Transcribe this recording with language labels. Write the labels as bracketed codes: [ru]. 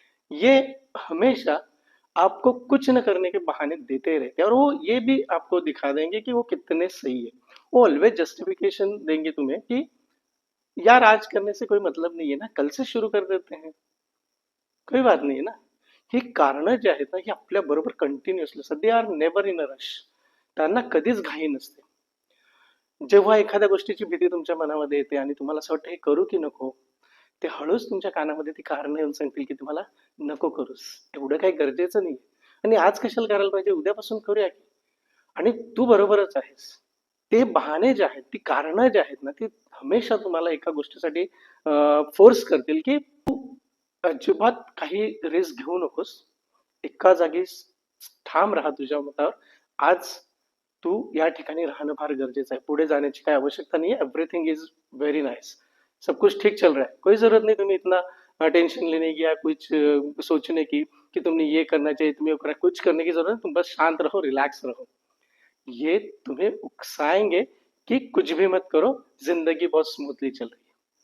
[hi] ये हमेशा आपको कुछ न करने के बहाने देते रहते हैं, और वो ये भी आपको दिखा देंगे कि वो कितने सही है। वो ऑलवेज जस्टिफिकेशन देंगे तुम्हें कि यार आज करने से कोई मतलब नाही ना, कल से शुरू कर देते हैं, काही बात नाही ना। [mr] ही कारण जे आहेत ना, ही आपल्या बरोबर कंटिन्युअसली असतात, [en] They are never in a rush. [mr] त्यांना कधीच घाई नसते. जेव्हा एखाद्या गोष्टीची भीती तुमच्या मनामध्ये येते आणि तुम्हाला असं वाटतं हे करू की नको, ते हळूच तुमच्या कानामध्ये ती कारणं येऊन सांगतील की तुम्हाला नको करूस, एवढं काही गरजेचं नाही, आणि आज कशाला करायला पाहिजे, उद्यापासून करूया की. आणि तू बरोबरच आहेस. ते बहाने जे आहेत, ती कारणं जे आहेत ना, ती हमेशा तुम्हाला एका गोष्टीसाठी फोर्स करतील की अजिबात काही रिस्क घेऊ नकोस. एका जागी ठाम राहा तुझ्या मतावर. आज तू या ठिकाणी राहणं फार गरजेचं आहे. पुढे जाण्याची काही आवश्यकता [hi] नहीं है. [en] Everything is very nice. [hi] सब कुछ ठीक चल रहा है. कोई जरूरत नहीं तुम्हें इतना टेंशन लेने की या कुछ सोचने की कि तुमने ये करना चाहिए, तुम्हें कुछ करने की जरूरत है. तुम बस शांत रहो, रिलैक्स रहो. ये तुम्हें उकसाएंगे कि कुछ भी मत करो, जिंदगी बहुत स्मूथली चल रही है.